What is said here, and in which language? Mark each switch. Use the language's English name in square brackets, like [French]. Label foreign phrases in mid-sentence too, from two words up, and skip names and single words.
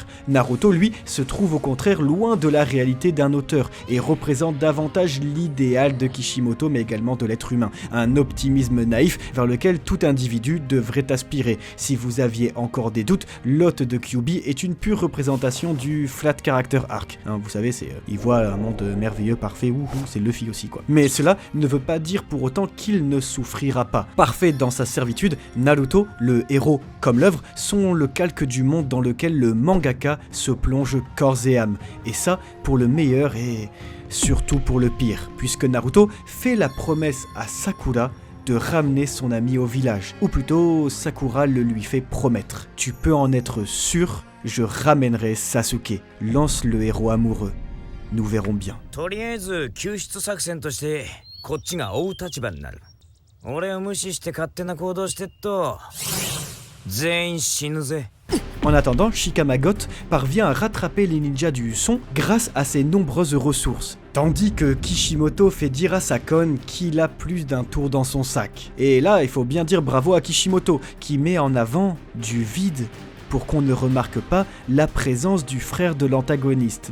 [French] Naruto, lui, se trouve au contraire loin de la réalité d'un auteur et représente davantage l'idéal de Kishimoto, mais également de l'être humain, un optimisme naïf vers lequel tout individu devrait aspirer. Si vous aviez encore des doutes, l'hôte de Kyuubi est une pure représentation du [English] flat character arc. [French] Vous savez, il voit un monde merveilleux, parfait, c'est Luffy aussi quoi. Mais cela ne veut pas dire pour autant qu'il ne souffrira pas. Parfait dans sa servitude, Naruto, le héros comme l'œuvre, sont le calque du monde dans lequel le mangaka se plonge corps et âme. Et ça, pour le meilleur et surtout pour le pire, puisque Naruto fait la promesse à Sakura de ramener son ami au village. Ou plutôt, Sakura le lui fait promettre. Tu peux en être sûr, je ramènerai Sasuke, lance le héros amoureux. Nous verrons bien. [Japanese] とりあえず救出作戦としてこっちが追う立場になる。俺を無視して勝手な行動してっと全員死ぬぜ。 [French] En attendant, Shikamagot parvient à rattraper les ninjas du son grâce à ses nombreuses ressources. Tandis que Kishimoto fait dire à Sakon qu'il a plus d'un tour dans son sac. Et là, il faut bien dire bravo à Kishimoto, qui met en avant du vide pour qu'on ne remarque pas la présence du frère de l'antagoniste.